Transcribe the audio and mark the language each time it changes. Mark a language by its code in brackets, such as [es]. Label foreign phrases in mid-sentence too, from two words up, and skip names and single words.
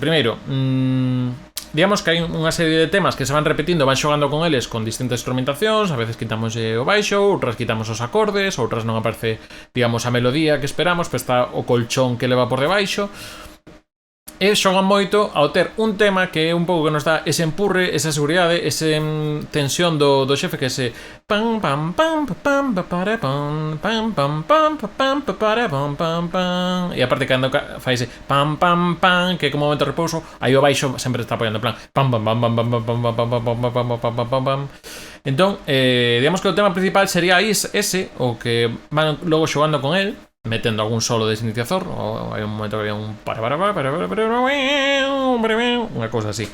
[gl] Primeiro, digamos que hai unha serie de temas que se van repetindo, van xogando con eles con distintas instrumentacións, a veces quitamos o baixo, outras quitamos os acordes, outras non aparece, digamos, a melodía que esperamos, pero está o colchón que leva por debaixo. E xogan moito ao ter un tema que é un pouco que nos dá ese empurre, esa seguridade, ese tensión do xefe, que é ese pam pam pam pam para pam pam pam pam pam para pam pam pam. E aparte cando fai ese pam pam pam, que é como momento de repouso, aí o baixo sempre está apoiando en plan pam pam pam pam pam pam pam pam pam pam pam pam pam pam. Entón, digamos que o tema principal sería ese, o que van logo xogando con el, metendo algún solo de sintetizador, ou hai un momento que había un unha cousa así.